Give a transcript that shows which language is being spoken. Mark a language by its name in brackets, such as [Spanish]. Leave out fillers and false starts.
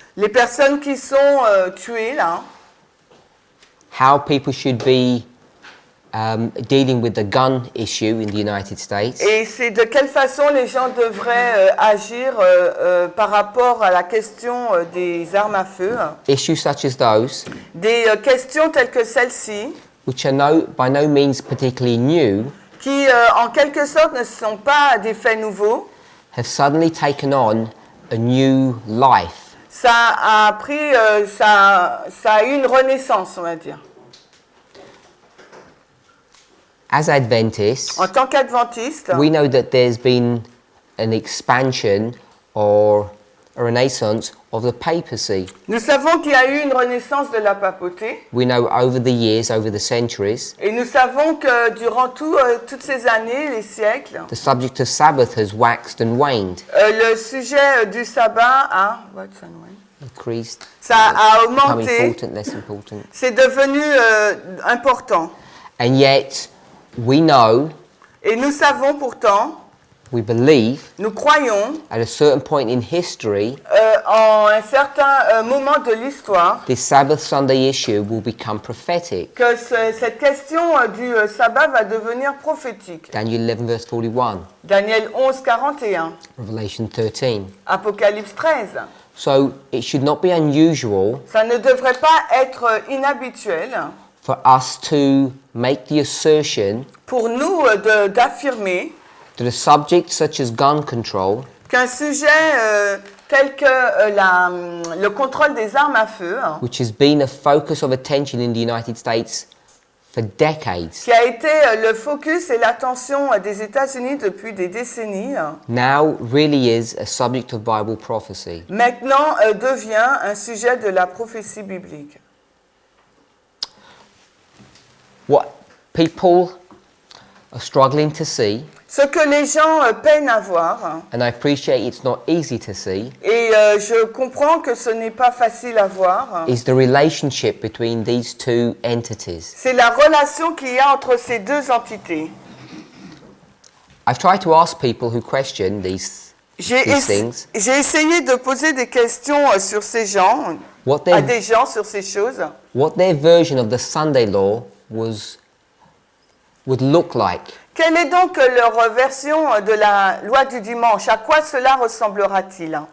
[French] les personnes qui sont tuées là, [English] how people should be dealing with the gun issue in the United States, [French] et c'est de quelle façon les gens devraient agir par rapport à la question des armes à feu, [English] issues such as those, [French] des questions telles que celle-ci, [English] which are by no means particularly new, [French] qui en quelque sorte ne sont pas des faits nouveaux. [English] have suddenly taken on a new life. [French] Ça a pris, ça a eu une renaissance, on va dire. [English] As Adventists, [French] En tant qu'adventistes, [English] we know that there's been an expansion or a renaissance of the papacy. [French] nous savons qu'il y a eu une renaissance de la papauté. [English] We know over the years, over the centuries, [French] Et nous savons que durant toutes ces années, les siècles, [English] the subject of Sabbath has waxed and waned, [French] le sujet du sabbat a [English] increased, [French] ça a [English] become [French] augmenté, [English] important, less important. [French] c'est devenu important. [English] And yet, we know, [French] Et nous savons pourtant, [English] we believe, [French] nous croyons, [English] at a certain point in history, [French] en un certain moment de l'histoire, [English] this Sabbath Sunday issue will become prophetic. [French] que cette question du sabbat va devenir prophétique. [English] Daniel 11 verse 41, [French] Daniel 11, 41, [English] Revelation 13. [French] Apocalypse 13. [English] So it should not be unusual [French] Ça ne devrait pas être inhabituel [English] for us to make the assertion [French] pour nous d'affirmer [English] that a subject such as gun control [French] qu'un sujet tel que le contrôle des armes à feu, [English] which has been a focus of attention in the United States for decades, [French] qui a été le focus et l'attention des États-Unis depuis des décennies, [English] now really is a subject of Bible prophecy. [French] maintenant devient un sujet de la prophétie biblique. [English] What people are struggling to see, [French] Ce que les gens peinent à voir, [English] and I appreciate it's not easy to see, [French] et je comprends que ce n'est pas facile à voir, [English] is the relationship between these two entities. [French] c'est la relation qu'il y a entre ces deux entités. [English] I've tried to ask people who question these things [French] J'ai essayé de poser des questions sur ces gens, [English] what [French] à [English] their, [French] des gens sur ces choses, [English] what their version of the Sunday law would look like. [French] Quelle est donc leur version de la loi du dimanche? À quoi cela ressemblera-t-il?